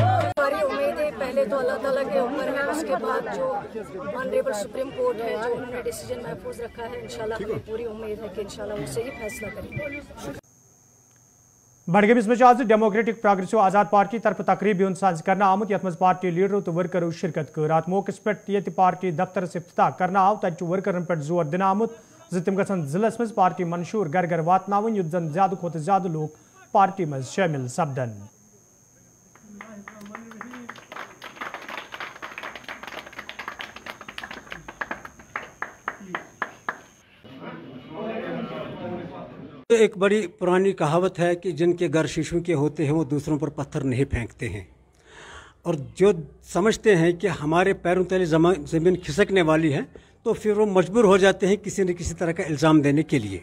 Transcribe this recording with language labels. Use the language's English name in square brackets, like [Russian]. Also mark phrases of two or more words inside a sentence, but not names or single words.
[Hindi] हमारी उम्मीदें पहले तो अल्लाह ताला के ऊपर है, उसके बाद जो [English] honorable supreme court [Hindi] है जो उन्होंने डिसीजन महफूज रखा है, इंशाल्लाह हमें पूरी उम्मीद है कि इंशाल्लाह उससे ही फैसला करेंगे। [Kashmiri] बडगमिस में आज डेमोक्रेटिक प्रोग्रेसिव आजाद पार्टी तरफ तकरीब साज कर आमुत यथ पार्टी लीडरों तो वर्करों शिरकत कर अत मौके पे पार्टी दफ्तर इफ्तिताह कर आव तत वर्करन पे जोर दिन आमुत ज तम गन जिलस मज पार्टी मंशूर घर घर वातन युत जन ज्यादा खोत ज्यादा लोग पार्टी मज शामिल सपदन। [Hindi] एक बड़ी पुरानी कहावत है कि जिनके घर शीशों के होते हैं वो दूसरों पर पत्थर नहीं फेंकते हैं, और जो समझते हैं कि हमारे पैरों तले ज़मीन खिसकने वाली है तो फिर वो मजबूर हो जाते हैं किसी न किसी तरह का इल्ज़ाम देने के लिए।